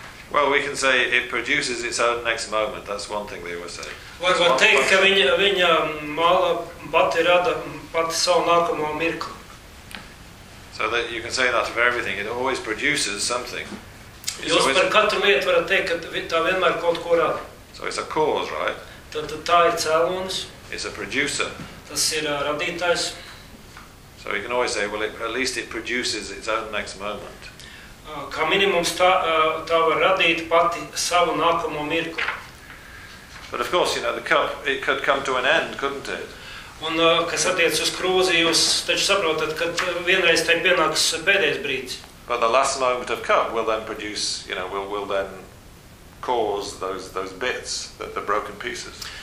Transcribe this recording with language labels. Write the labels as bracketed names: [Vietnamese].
[English] Well, we can say it produces its own next moment. That's one thing they were saying. [Latvian] Var var teikt, ka viņa mala pati rada pati savu nākamo mirkli. [English] So that you can say that of everything. It always produces something. [Latvian] Jūs par katru lietu varat teikt, ka tā vienmēr kaut ko rada. [English] So it's a cause, right? [Latvian] Tad tā ir cēlonis. [English] It's a producer. [Latvian] Tas ir radītājs. [English] So you can always say, well, at least it produces its own next moment. [Latvian] Kā minimums tā var radīt pati savu nākamo mirkli. [English] But of course, you know, the cup, it could come to an end, couldn't it? [Latvian] Un, kas attiec uz krūzi, jūs taču saprotat, ka vienreiz tai pienāks pēdējais brīdis. [English] But the last moment of cup will then produce, you know, will then cause those bits, that the broken pieces.